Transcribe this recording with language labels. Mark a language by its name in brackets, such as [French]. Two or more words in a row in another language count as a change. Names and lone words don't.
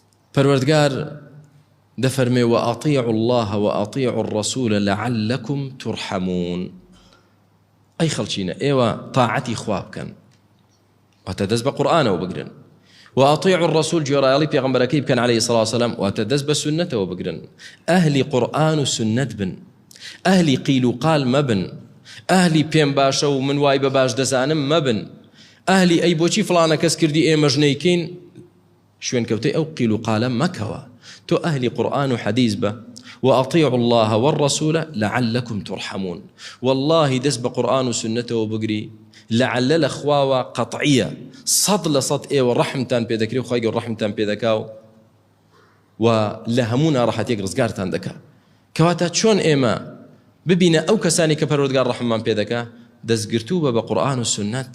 [Central Kurdish] پەروەردگار دەفەرمێ [Arabic] وأطيعوا الله وأطيعوا الرسول لعلكم ترحمون. [Central Kurdish] ئەی خەڵچینە ئێوە تاعەتی خوا بکەن واتە دەست بە قورئانەوە بگرن، [Arabic] وأطيعوا الرسول [Central Kurdish] جۆرایەڵی پێغەمبەرەکەی بکەن [Arabic] عليه الصلاة والسلام [Central Kurdish] واتە دەست بە سنەتەوە بگرن. ئەهلی قورئان و سنەت بن، ئەهلی قیل و قال مەبن، ئەهلی پێم باشە و من وای بە باش دەزانم مەبن، ئەهلی ئەی بۆچی فڵانە کەس کردی ئێمەش نەیکەین شوێنکەوتەی ئەو قیل و قالە مەکەوە. تۆ ئەهلی قورئان و حەدیث بە [Arabic] وأطيعوا الله والرسول لعلكم ترحمون. [Central Kurdish] والله دەست بە قورئان و سنەتەوە بگری لعل لەخواوە قەطعیە 100% ئێوە ڕەحمتان پێ دەکرێ و خوای گەورە ڕەحمتان پێ دەکا و لە هەموو ناڕەحەتێک ڕزگارتان دەکا. کەواتە چۆن ئێمە ببینە ئەو کەسانی کە پەروەردگار ڕەحممان پێ دەکا دەستگرتوو بە قورئان و سنەت.